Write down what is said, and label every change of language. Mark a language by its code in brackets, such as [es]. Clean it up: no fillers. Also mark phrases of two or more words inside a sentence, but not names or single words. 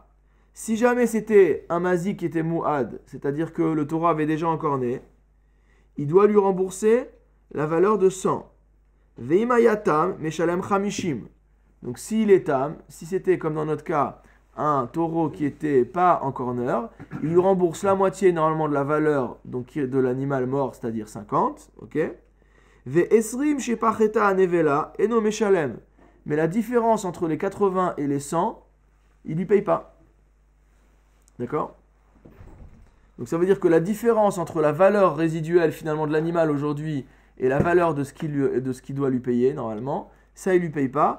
[fr] Si jamais c'était un mazik qui était Muad, c'est-à-dire que le taureau avait déjà encorné, il doit lui rembourser la valeur de 100. [he] ואם היה תם משלם חמישים. [fr] Donc s'il est tam, si c'était comme dans notre cas, un taureau qui n'était pas en corner, il lui rembourse la moitié normalement de la valeur donc, de l'animal mort, c'est-à-dire 50. Ok? [he] ועשרים שפחתה הנבלה אינו משלם. [fr] Mais la différence entre les 80 et les 100, il ne lui paye pas. D'accord? Donc ça veut dire que la différence entre la valeur résiduelle finalement de l'animal aujourd'hui et la valeur de ce qu'il doit lui payer normalement, ça il ne lui paye pas.